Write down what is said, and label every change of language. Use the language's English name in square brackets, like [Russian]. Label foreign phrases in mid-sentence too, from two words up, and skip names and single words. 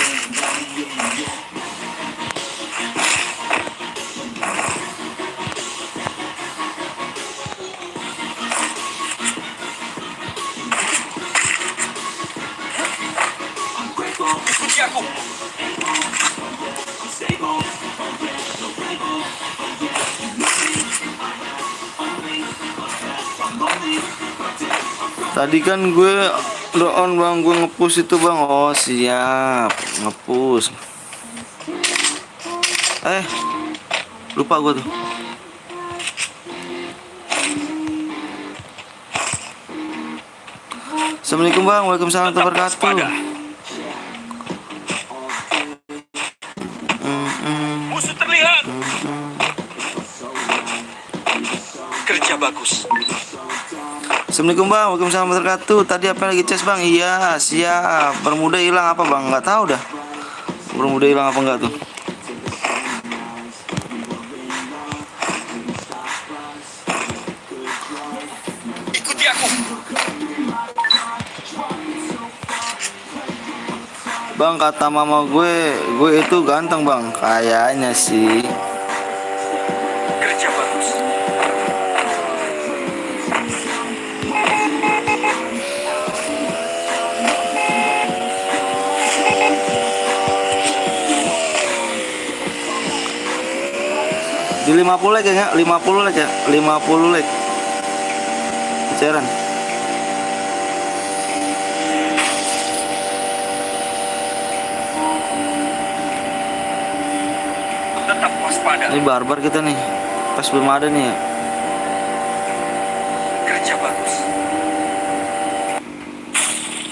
[Indonesian] Ikuti aku. Tadi kan gue on bang, gue ngepush itu bang. Oh siap, ngepush. Lupa gue tuh. Assalamualaikum bang, [Arabic] وعليكم السلام ورحمة الله وبركاته. [Indonesian] Musuh terlihat. Kerja bagus. Assalamualaikum bang, [Arabic] وعليكم السلام ورحمة الله وبركاته. [Indonesian] Tadi apa lagi Ces bang? Iya siap. Bermuda hilang apa bang? Nggak tahu dah. Bermuda hilang apa enggak tuh? Ikuti aku. Bang kata mama gue itu ganteng bang. Kayaknya sih. Kerja bagus. Di 50 like ya, 50 like ya, 50 like. Cairan. Tetap waspada. Ini barbar kita nih. Pas belum ada nih ya. Kerja bagus.